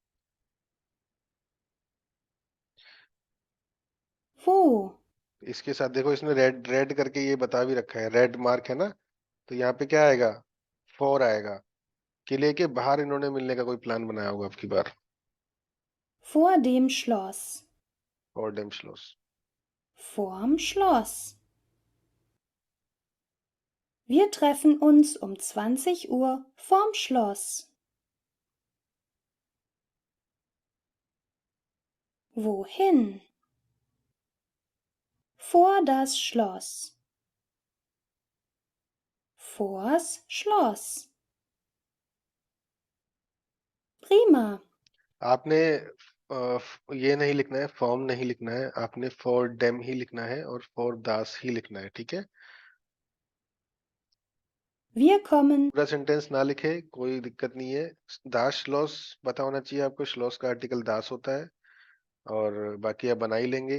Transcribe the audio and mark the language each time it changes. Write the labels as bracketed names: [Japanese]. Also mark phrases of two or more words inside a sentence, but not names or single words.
[German] Wo? [Hindi] इसके साथ देखो, इसने रेड रेड करके ये बता भी रखा है, रेड मार्क है ना, तो यहाँ पे क्या आएगा? फॉर आएगा। किले के बाहर इन्होंने मिलने का कोई प्लान बनाया होगा अब की बार। [German] Vor dem Schloss. vor dem Schloss. Vorm Schloss. Wir treffen uns um 20 Uhr vorm Schloss. Wohin? Vor das Schloss. Vors Schloss. Prima. [Hindi] आपने ये नहीं लिखना है, फॉर्म नहीं लिखना है, आपने [German] vor dem [Hindi] ही लिखना है और [German] vor das [Hindi] ही लिखना है, ठीक है। [German] Wir kommen. [Hindi] पूरा सेंटेंस ना लिखे, कोई दिक्कत नहीं है। [German] das Schloss [Hindi] पता होना चाहिए आपको, श्लॉस का आर्टिकल दास होता है और बाकी आप बना ही लेंगे।